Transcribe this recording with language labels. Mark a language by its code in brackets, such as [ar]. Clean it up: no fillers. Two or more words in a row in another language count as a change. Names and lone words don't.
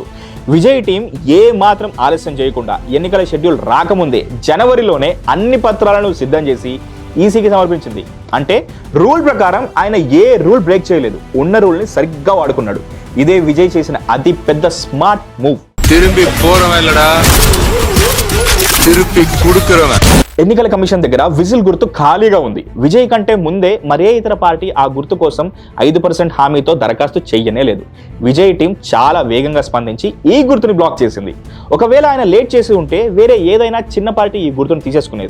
[te] విజయ్ టీం ఏ మాత్రం ఆలస్యం చేయకుండా ఎన్నికల షెడ్యూల్ రాకముందే జనవరిలోనే అన్ని పత్రాలను సిద్ధం చేసి ఈసీకి సమర్పించింది. అంటే రూల్ ప్రకారం ఆయన ఏ రూల్ బ్రేక్ చేయలేదు, ఉన్న రూల్ని సరిగ్గా వాడుకున్నాడు. ఇదే విజయ్ చేసిన అతి పెద్ద స్మార్ట్ మూవ్. [ta] திரும்பி போறவன்லடா திருப்பி குடுக்குறவன். [te] ఎన్నికల కమిషన్ దగ్గర విజిల్ గుర్తు ఖాళీగా ఉంది. విజయ్ కంటే ముందే మరే ఇతర పార్టీ ఆ గుర్తు కోసం 5% హామీతో దరఖాస్తు చెయ్యనే లేదు. విజయ్ టీం చాలా వేగంగా స్పందించి ఈ గుర్తుని బ్లాక్ చేసింది. ఒకవేళ ఆయన లేట్ చేసి ఉంటే వేరే ఏదైనా చిన్న పార్టీ ఈ గుర్తును తీసేసుకునేది.